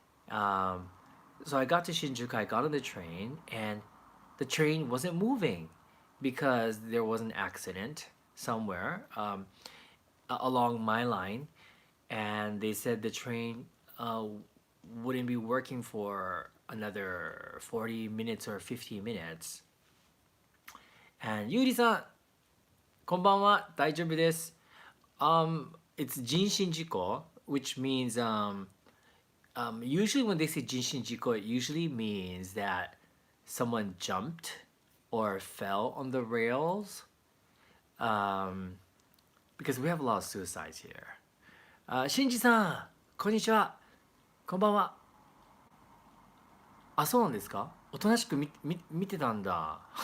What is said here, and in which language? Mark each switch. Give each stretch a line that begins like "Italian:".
English: Um, so I got to Shinjuku. I got on the train, and the train wasn't moving because there was an accident somewhere along my line, and they said the train wouldn't be working for another 40 minutes or 50 minutes. And
Japanese: Yuri-san, こんばんは、大丈夫です。
English: It's jinshinjiko, which means usually when they say jinshinjiko, it usually means that someone jumped or fell on the rails, because we have a lot of suicides here.
Japanese: Shinji-san, こんにちは。こんばんは。あ、そうなんですか？おとなしく見てたんだ。